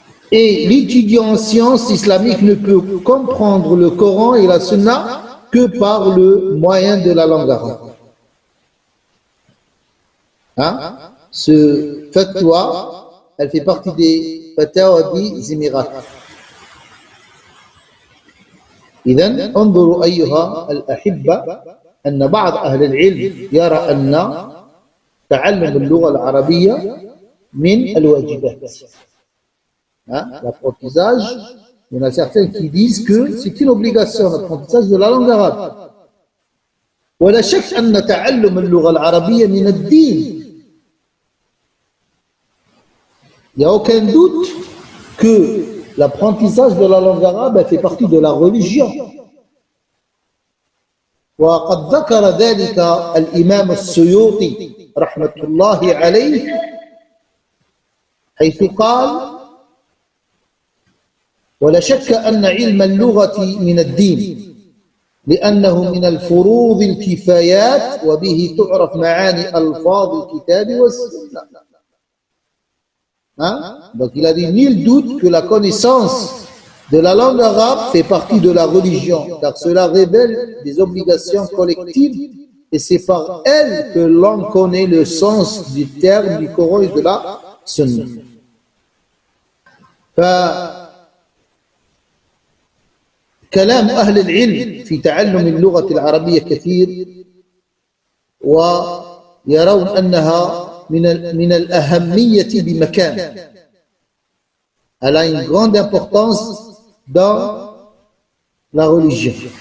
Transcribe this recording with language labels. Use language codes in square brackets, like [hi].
[fr] Et l'étudiant en sciences islamiques ne peut comprendre le Coran et la Sunna que par le moyen de la langue arabe. Hein? Ce fatwa, elle fait partie des fatawa des Émirats. [ar] إذن انظروا أيها الأحبة أن بعض أهل العلم يرى أن تعلم اللغة العربية من الواجبات. [fr] L'apprentissage, il y en a certains qui disent que c'est une obligation, l'apprentissage de la langue arabe. [ar] ولا شك أن تعلم اللغة العربية من الدين. [fr] Il n'y a aucun doute que l'apprentissage de la langue arabe fait partie de la religion. [ar] وقد ذكر ذلك الإمام السيوطي رحمة الله عليه حيث قال: ولا شك أن علم اللغة من الدين لأنه من الفروض الكفايات وبه تعرف معاني ألفاظ الكتاب والسنة. [fr] Donc il a dit nul doute que la connaissance de la langue arabe fait partie de la religion, car cela révèle des obligations collectives et c'est par elle que l'on connaît le sens du terme du Coran et de la Sunna. [ar] كلام أهل العلم في تعلم اللغة العربية كثير ويرون أنها من الأهمية بمكان. [fr] Elle a une grande importance dans la religion.